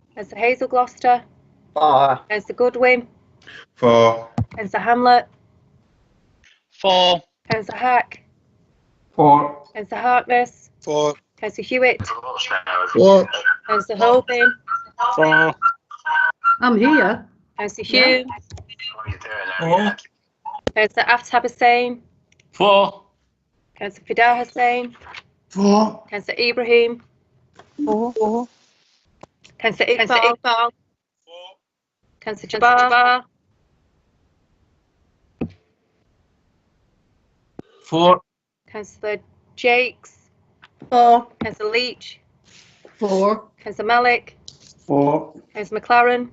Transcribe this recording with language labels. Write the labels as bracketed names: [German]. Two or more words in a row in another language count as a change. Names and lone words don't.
[English] Councillor Hazel Gloucester, 4. Councillor Goodwin, 4. Councillor Hamlet, 4. Councillor Hack, 4. Councillor Harkness, 4. Councillor Hewitt, 4. Councillor Hoban, 4. I'm here. Councillor Hume. Four. Councillor Aftab Hussain. 4. Councillor Fidel Hussain. 4, Councillor Ibrahim. 4. Councillor Iqbal. Councillor Jabbar. 4. Councillor Jakes. 4. Councillor Leach. 4. Councillor Malik. 4, Councillor McLaren.